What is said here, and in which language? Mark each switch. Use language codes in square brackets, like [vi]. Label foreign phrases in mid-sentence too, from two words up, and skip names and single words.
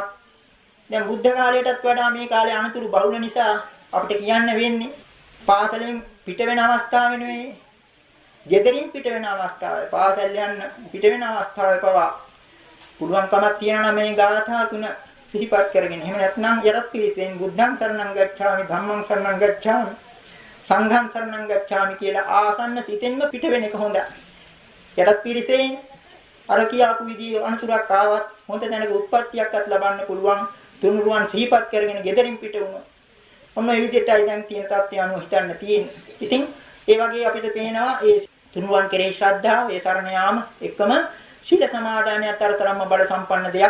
[si] දැන් බුද්ධ කාලයටත් වඩා මේ කාලේ අනතුරු බහුල නිසා අපිට කියන්න වෙන්නේ පාසලෙන් පිට වෙන අවස්ථාව නෙවෙයි. ගෙදරින් පිට වෙන අවස්ථාවේ පාසල් යන්න පිට වෙන අවස්ථාවේ පවා පුළුවන්කමක් තියෙනවා මේ ගාථා තුන සිහිපත් කරගෙන. එහෙම නැත්නම් යටත් පිළිසෙන් [pi] බුද්ධං සරණං ගච්ඡාමි ධම්මං සරණං ගච්ඡාමි සංඝං සරණං ගච්ඡාමි [si] කියලා ආසන්න සිතෙන්ම පිට වෙන එක හොඳයි. යටත් පිළිසෙන් අර කියාපු විදිහේ අනුතරක් ආවත් හොඳ තැනක උත්පත්තියක්වත් ලබන්න පුළුවන්. තුනුරුවන් සිහිපත් කරගෙන ගෙදරින් පිට වුණා. ඔන්න මේ විදිහටයි දැන් තියෙන තත්ත්වය අනුව හිතන්න තියෙන්නේ. ඉතින් ඒ වගේ අපිට පේනවා ඒ තුනුරුවන් කෙරෙහි ශ්‍රද්ධාව, ඒ සරණ යාම එකම සීල සමාදානය අතරතරම්ම බල සම්පන්න දෙයක්.